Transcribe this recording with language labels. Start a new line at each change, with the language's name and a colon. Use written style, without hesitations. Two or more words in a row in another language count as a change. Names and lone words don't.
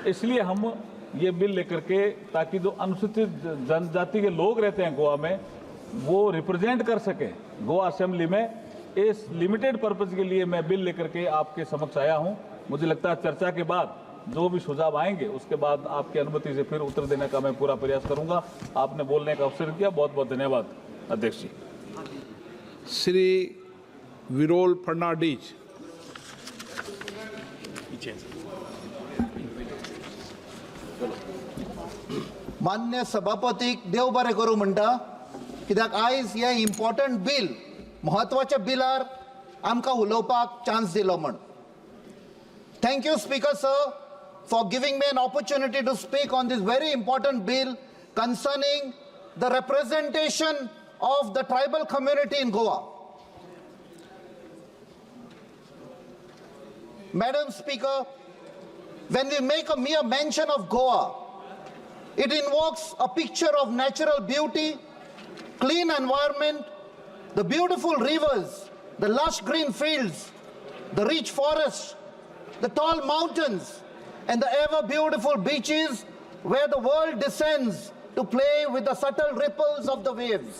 Hindi: इसलिए हम ये बिल लेकर के ताकि जो अनुसूचित जनजाति के लोग रहते हैं गोवा में वो रिप्रेजेंट कर सके गोवा असेंबली में, इस
English: limited purpose
Hindi: के लिए मैं बिल लेकर के आपके समक्ष आया हूं। मुझे लगता है चर्चा के बाद जो भी सुझाव आएंगे उसके बाद आपकी अनुमति से फिर उत्तर देने का मैं पूरा प्रयास करूंगा। आपने बोलने का अवसर दिया, बहुत बहुत धन्यवाद अध्यक्ष जी। श्री विरोल फर्नांडीज।
Konkani: मान्य सभापतीक देव बरें करूं म्हणटा, कित्याक आयज हे
English: important bill
Konkani: महत्वाच्या बिलार आमकां उलोवपाक चान्स दिलो म्हण।
English: thank you speaker sir for giving me an opportunity to speak on this very important bill concerning the representation of the tribal community in Goa. Madam Speaker, when we make a mere mention of Goa, it invokes a picture of natural beauty, clean environment, the beautiful rivers, the lush green fields, the rich forests, the tall mountains, and the ever beautiful beaches where the world descends to play with the subtle ripples of the waves.